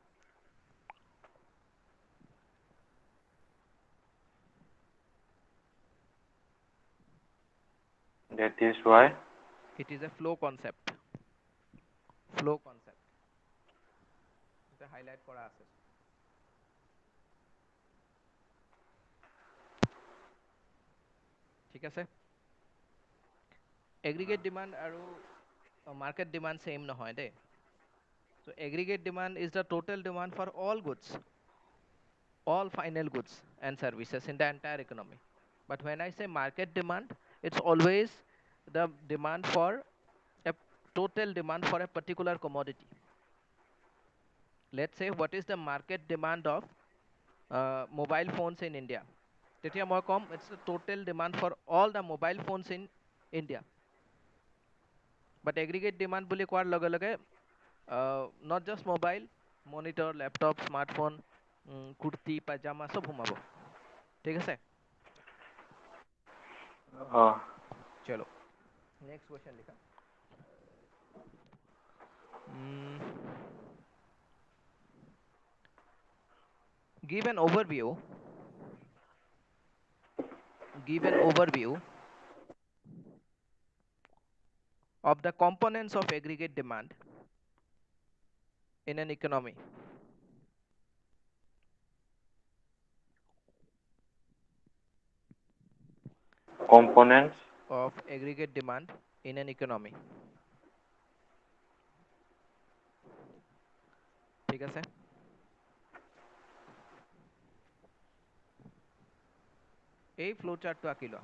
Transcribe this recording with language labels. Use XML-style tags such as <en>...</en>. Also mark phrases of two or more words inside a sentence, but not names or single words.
<en>That is why It is a flow concept. Flow concept.</en> <as>এটা highlight কৰা আছে. ঠিক আছে?</as> <en>Aggregate demand</en> <as>আৰু</as> <en>market demand same</en> <as>নহয় দেই.</as> <en>So aggregate demand is the total demand for all goods, all final goods and services in the entire economy. But when I say market demand, it's always the demand for a total demand for a particular commodity. Let's say what is the market demand of mobile phones in India.</en> <as>তেতিয়া মই কম</as> <en>it's the total demand for all the mobile phones in India. But aggregate demand</en> <as>বুলি কোৱাৰ লগে লগে</as> <en>not just mobile,</en> <as>মনিটৰ, লেপটপ, স্মাৰ্টফোন, কুৰ্তি, পাজামা চব সোমাব। ঠিক আছে? অ', চলো</as> <en>next question</en> <as>লিখা।</as> <en>Give an overview. Give an overview of the components of aggregate demand in an economy. components Of aggregate demand in an economy.</en> <as>ঠিক আছে? এই flowchart টো আঁকি লোৱা।</as>